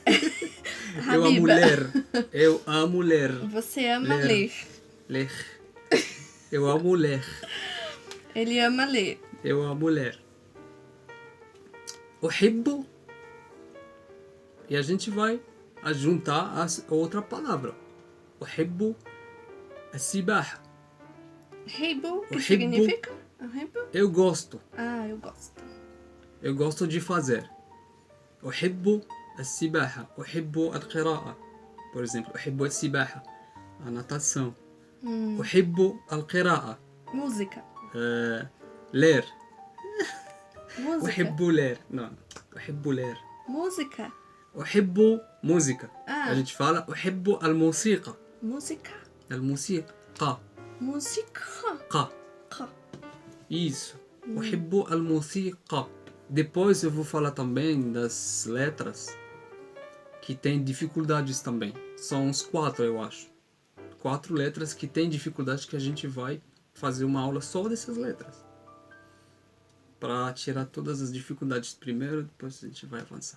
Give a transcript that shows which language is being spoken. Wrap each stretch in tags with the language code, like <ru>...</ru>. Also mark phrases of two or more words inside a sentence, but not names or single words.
<pt>Eu amo ler. Eu amo ler. Você ama ler. Ler. Eu amo ler. Ele ama ler. Eu amo ler. أحب. E a gente vai juntar a outra palavra.</pt> <ar>أحب السباحة.</ar> <pt>Heibo, que significa? Heibo? Eu gosto. Eu gosto. Eu gosto de fazer.</pt> <ar>أحب السباحة. أحب القراءة.</ar> <pt>Por exemplo,</pt> <ar>أحب السباحة.</ar> <pt>A natação.</pt> <ar>أحب القراءة.</ar> <pt>Música. Ler. Música. أحب ler. Não. أحب ler. Música. أحب música. Ah. A gente fala</pt> <ar>أحب الموسيقى.</ar> <pt>Música.</pt> <ar>الموسيقى.</ar> <pt>Música. قا. Qa. Isso.</pt> <ar>أحب الموسيقى.</ar> <pt>Depois eu vou falar também das letras que tem dificuldades também. São uns 4, eu acho. 4 letras que tem dificuldades que a gente vai fazer uma aula só dessas letras. Para tirar todas as dificuldades primeiro, depois a gente vai avançar.</pt>